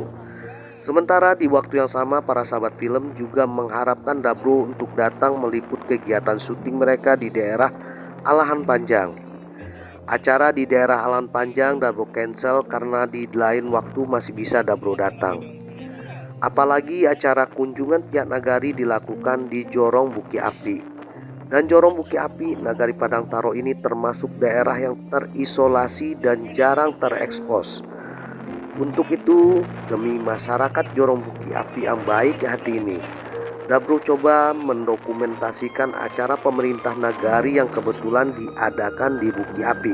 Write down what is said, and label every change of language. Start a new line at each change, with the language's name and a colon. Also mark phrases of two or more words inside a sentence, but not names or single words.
Indonesian: Sementara di waktu yang sama, para sahabat film juga mengharapkan Dabro untuk datang meliput kegiatan syuting mereka di daerah Alahan Panjang. Acara di daerah Alahan Panjang Dabro cancel karena di lain waktu masih bisa Dabro datang. Apalagi acara kunjungan pihak Nagari dilakukan di Jorong Buki Api. Dan Jorong Buki Api Nagari Padang Taro ini termasuk daerah yang terisolasi dan jarang terekspos. Untuk itu, demi masyarakat Jorong Buki Api yang baik hati ini, Dabro coba mendokumentasikan acara pemerintah Nagari yang kebetulan diadakan di Buki Api.